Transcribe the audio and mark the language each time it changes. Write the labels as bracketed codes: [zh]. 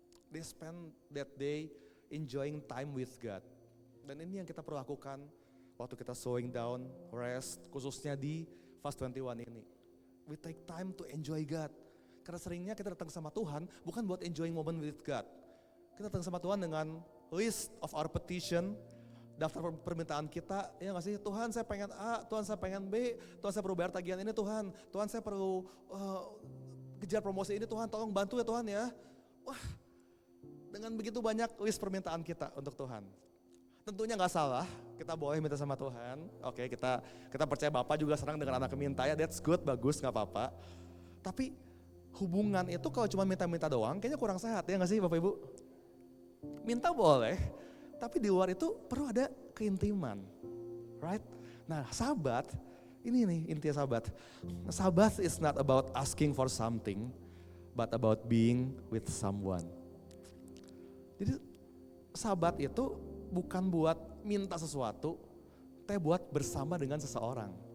[en] They spend that day enjoying time with God. [id] Dan ini yang kita perlu lakukan waktu kita slowing down, rest, khususnya di fast 21 ini. [en] We take time to enjoy God. [id] Karena seringnya kita datang sama Tuhan bukan buat enjoying moment with God. Kita datang sama Tuhan dengan list of our petition, daftar permintaan kita, ya nggak sih? Tuhan saya pengen A, Tuhan saya pengen B, Tuhan saya perlu bayar tagihan ini Tuhan, Tuhan saya perlu kejar promosi ini Tuhan, tolong bantu ya Tuhan ya. Wah, dengan begitu banyak list permintaan kita untuk Tuhan. Tentunya nggak salah, kita boleh minta sama Tuhan. Oke, kita percaya Bapak juga senang dengan anak minta ya, that's good, bagus, nggak apa-apa. Tapi hubungan itu kalau cuma minta-minta doang, kayaknya kurang sehat ya nggak sih Bapak Ibu? Minta boleh, tapi di luar itu perlu ada keintiman, right? Nah, Sabat, ini nih intinya Sabat. [en] Sabat is not about asking for something, but about being with someone. [id] Jadi Sabat itu bukan buat minta sesuatu, tapi buat bersama dengan seseorang.